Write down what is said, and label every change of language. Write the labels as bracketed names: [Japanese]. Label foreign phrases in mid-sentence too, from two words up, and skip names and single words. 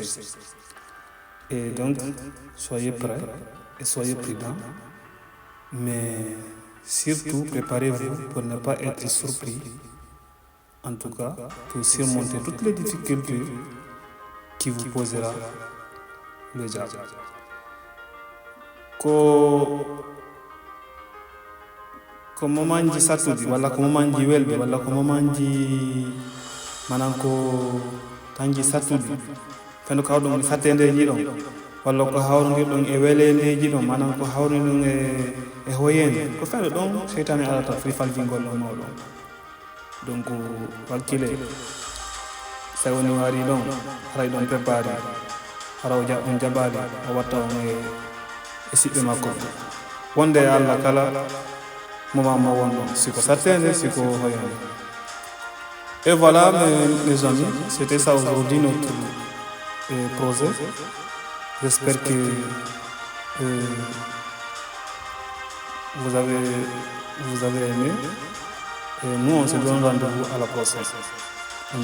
[French] Et donc, soyez prêts et soyez prudents. Mais surtout, préparez-vous pour ne pas être surpris. En tout cas, pour surmonter toutes les difficultés qui vous posera le diable. [Fula] Ko momanji satudi walla ko momanji welbe walla ko momanji manan ko tanji satudi fendo ko hawɗum sattendeji ɗon walla ko hawrodirɗon e welendeji ɗon manan ko hawriɗum e hoyende ko fendo ɗon seytane alata frifalji gollon mawɗon. Donc wakkile sa woni wari ɗon haray ɗon préparé hara on jaɓali o watta on e siɓɓe makko wonde e Allah kala moment mo wonɗon siko sattende siko hoyande. [French] Et voilà mes amis, c'était ça aujourd'hui notre projet. J'espère que vous avez aimé et nous on se donne rendez-vous à la prochaine.